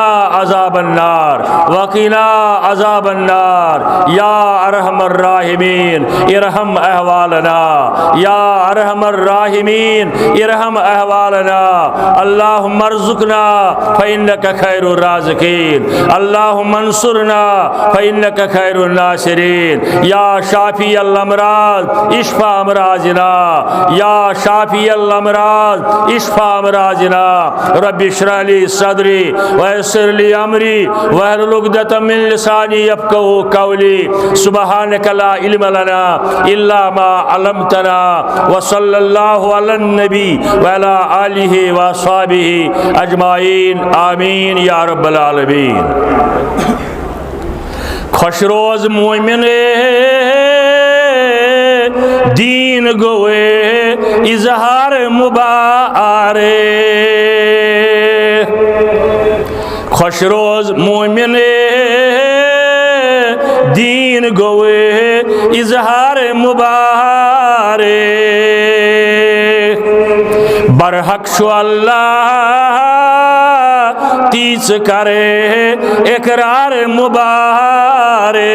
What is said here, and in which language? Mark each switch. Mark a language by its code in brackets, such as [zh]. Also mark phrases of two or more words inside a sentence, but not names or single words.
[ar] عذاب النار وقنا عذاب النار يا أرحم الراحمين ارحم أحوالنا يا أرحم الراحمين ارحم أحوالنا اللهم ارزقنا فإنك خير الرازقين اللهم انصرنا فإنك خير الناصرين يا شافي الأمراض اشفى أمراضنا یا شافی الامراض اشفى امراضنا رب اشرح لي صدري ويسر لي امري واحلل عقدة من لساني يفقهوا قولي سبحانك لا علم لنا الا ما علمتنا وصلى الله على النبي وعلى آله واصحابه اجمعين آمین یا رب العالمین [ks] خوش روز مومن دین گوئے اظہار مبارک خوش روز مومن دین گوئے اظہار مبارک برحق شو اللہ تیس کرے اقرار مبارک